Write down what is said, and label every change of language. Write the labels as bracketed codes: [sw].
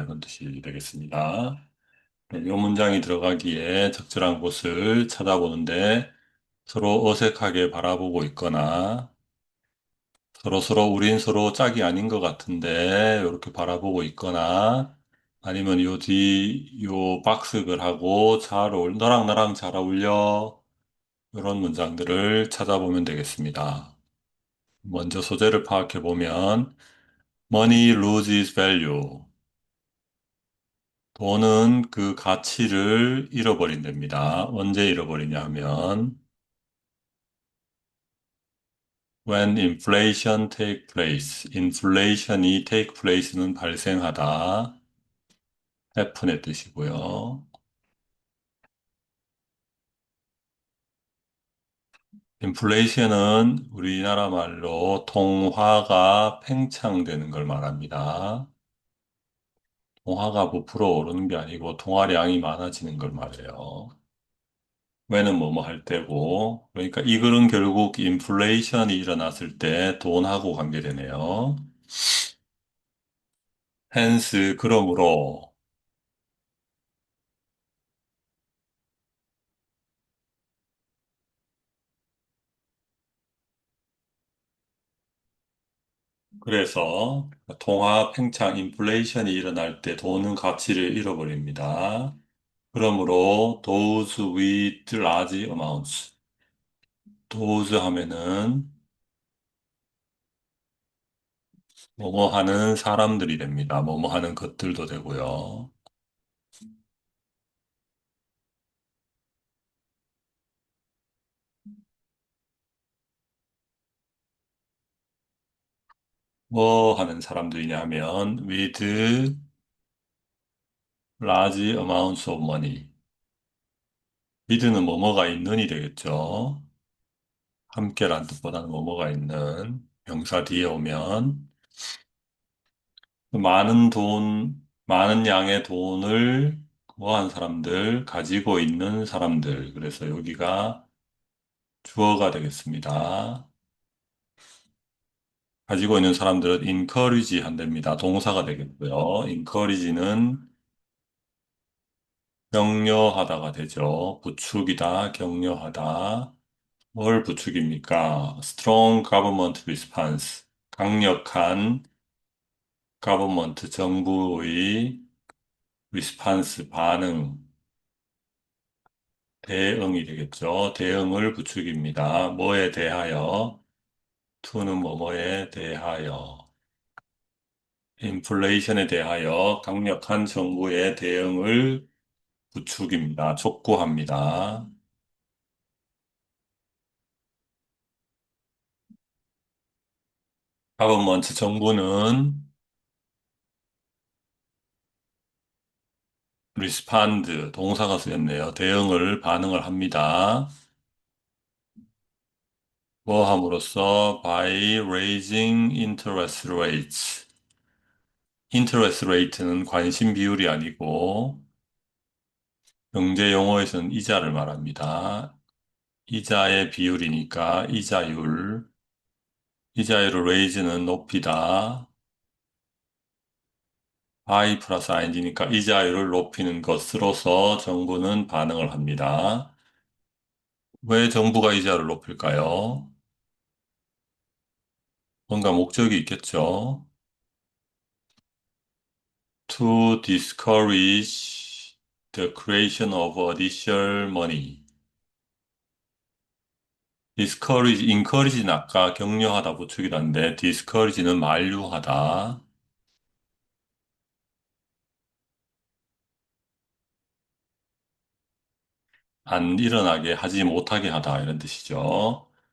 [ko] 이런 뜻이 되겠습니다. 네, 이 문장이 들어가기에 적절한 곳을 찾아보는데 서로 어색하게 바라보고 있거나 서로 우린 서로 짝이 아닌 것 같은데 이렇게 바라보고 있거나 아니면 요 박스글하고 너랑 나랑 잘 어울려 이런 문장들을 찾아보면 되겠습니다. 먼저 소재를 파악해 보면 [en] money loses value. [ko] 돈은 그 가치를 잃어버린답니다. 언제 잃어버리냐 하면 [en] when inflation take place. inflation이 take place는 [ko] 발생하다. happen의 뜻이고요. inflation은 우리나라 말로 통화가 팽창되는 걸 말합니다. 통화가 부풀어 오르는 게 아니고 통화량이 많아지는 걸 말해요. 왜는 뭐뭐 할 때고, 그러니까 이 글은 결국 인플레이션이 일어났을 때 돈하고 관계되네요. hence, 그러므로, 그래서 통화 팽창 인플레이션이 일어날 때 돈은 가치를 잃어버립니다. 그러므로 [en] those with large amounts. [ko] those 하면은 뭐뭐 하는 사람들이 됩니다. 뭐뭐 하는 것들도 되고요. 뭐 하는 사람들이냐 하면 [en] with large amounts of money. [ko] with는 뭐뭐가 있는이 되겠죠. 함께란 뜻보다는 뭐뭐가 있는 명사 뒤에 오면 많은 돈, 많은 양의 돈을 뭐한 사람들, 가지고 있는 사람들. 그래서 여기가 주어가 되겠습니다. 가지고 있는 사람들은 encourage 한답니다. 동사가 되겠고요. encourage는 격려하다가 되죠. 부축이다, 격려하다. 뭘 부축입니까? [en] strong government response. [ko] 강력한 government, 정부의 response, 반응, 대응이 되겠죠. 대응을 부축입니다. 뭐에 대하여? to는 뭐뭐에 대하여. 인플레이션에 대하여 강력한 정부의 대응을 부축입니다. 촉구합니다. government, 정부는 respond, 동사가 쓰였네요. 대응을, 반응을 합니다. 뭐 함으로써 [en] by raising interest rates. [ko] interest rate는 관심 비율이 아니고 경제 용어에서는 이자를 말합니다. 이자의 비율이니까 이자율. 이자율을 raise는 높이다. by 플러스 ing니까 이자율을 높이는 것으로서 정부는 반응을 합니다. 왜 정부가 이자를 높일까요? 뭔가 목적이 있겠죠. [en] To discourage the creation of additional money. [ko] discourage, encourage는 아까 격려하다 부축이란데 discourage는 만류하다. 안 일어나게 하지 못하게 하다 이런 뜻이죠.